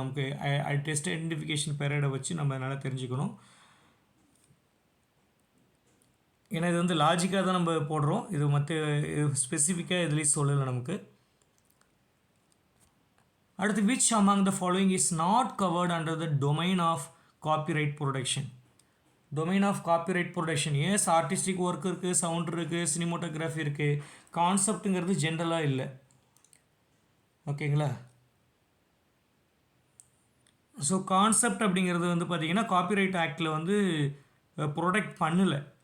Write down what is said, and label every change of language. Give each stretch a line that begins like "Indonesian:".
Tamil: நமக்கு test identification பீரியடை வச்சு நம்ம நல்லா தெரிஞ்சுக்கணும். ஏன்னா இது வந்து லாஜிக்காக தான் நம்ம போடுறோம், இது மற்ற ஸ்பெசிஃபிக்காக இதுலேயும் சொல்லலை நமக்கு. அடுத்து
English: which among the following is not covered under the domain of copyright protection. Domain of copyright protection.
Tamil: S, artistic work இருக்குது, சவுண்ட் இருக்குது, சினிமோட்டோகிராஃபி இருக்குது. கான்செப்ட்டுங்கிறது ஜென்ரலாக இல்லை. ஓகேங்களா? ஸோ கான்செப்ட் அப்படிங்கிறது வந்து பார்த்திங்கன்னா காப்பிரைட் ஆக்டில் வந்து ப்ரொடக்ட் பண்ணலை.